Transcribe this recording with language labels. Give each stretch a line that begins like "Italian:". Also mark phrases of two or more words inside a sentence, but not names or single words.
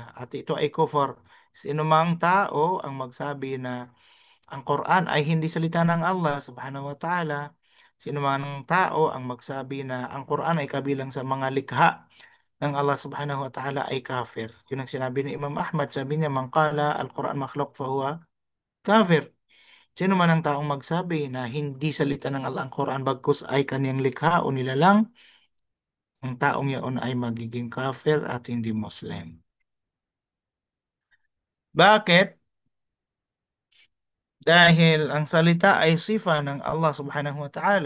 Filipino: At ito ay kufar. Sino mang tao ang magsabi na ang Quran ay hindi salita ng Allah
Arabic: سبحانه وتعالى,
Filipino: sino mang tao ang magsabi na ang Quran ay kabilang sa mga likha ng Allah
Arabic: سبحانه وتعالى
Filipino: ay kafir. Yun ang sinabi ni Imam Ahmad, sabi niya,
Arabic: من قال القرآن مخلوق فهو كافر.
Filipino: Sino man ang taong magsabi na hindi salita ng Allah ang Quran bagkus ay kanyang likha o nilalang, ang taong yaon ay magiging kafir at hindi Muslim. Bakit? Dahil ang salita ay sifa ng Allah
Arabic: سبحانه وتعالى.